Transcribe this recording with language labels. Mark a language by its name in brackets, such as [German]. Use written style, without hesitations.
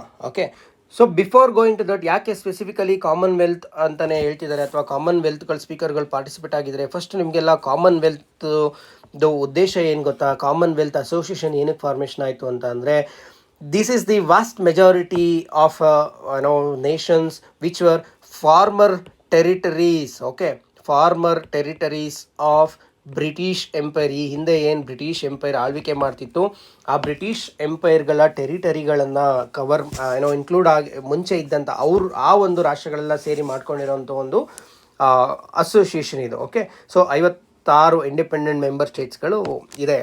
[Kannada] Okay, [English] so before going to that [Kannada] ಯಾಕೆ specifically Commonwealth ಅಂತಲೇ ಹೇಳ್ತಿದ್ದಾರೆ ಅಥವಾ ಕಾಮನ್ವೆಲ್ತ್ಗಳ ಸ್ಪೀಕರ್ಗಳು ಪಾರ್ಟಿಸಿಪೇಟ್ ಆಗಿದ್ದಾರೆ. ಫಸ್ಟ್ ನಿಮಗೆಲ್ಲ ಕಾಮನ್ವೆಲ್ತ್ದು ಉದ್ದೇಶ ಏನು ಗೊತ್ತಾ? ಕಾಮನ್ವೆಲ್ತ್ ಅಸೋಸಿಯೇಷನ್ ಏನಕ್ಕೆ ಫಾರ್ಮೇಷನ್ ಆಯಿತು ಅಂತ ಅಂದರೆ [English] this is the vast majority of nations which were former territories. Okay, former territories of British Empire. [Kannada] ಈ ಹಿಂದೆ ಏನು ಬ್ರಿಟಿಷ್ ಎಂಪೈರ್ ಆಳ್ವಿಕೆ ಮಾಡ್ತಿತ್ತು ಆ ಬ್ರಿಟಿಷ್ ಎಂಪೈರ್ಗಳ ಟೆರಿಟರಿಗಳನ್ನು ಕವರ್ ಇನ್ಕ್ಲೂಡ್ ಆಗಿ ಮುಂಚೆ ಇದ್ದಂಥ ಆ ಒಂದು ರಾಷ್ಟ್ರಗಳೆಲ್ಲ ಸೇರಿ ಮಾಡ್ಕೊಂಡಿರೋಂಥ ಒಂದು ಅಸೋಸಿಯೇಷನ್ ಇದು. ಓಕೆ, ಸೊ 56 ಇಂಡಿಪೆಂಡೆಂಟ್ ಮೆಂಬರ್ ಸ್ಟೇಟ್ಸ್ಗಳು ಇದೆ.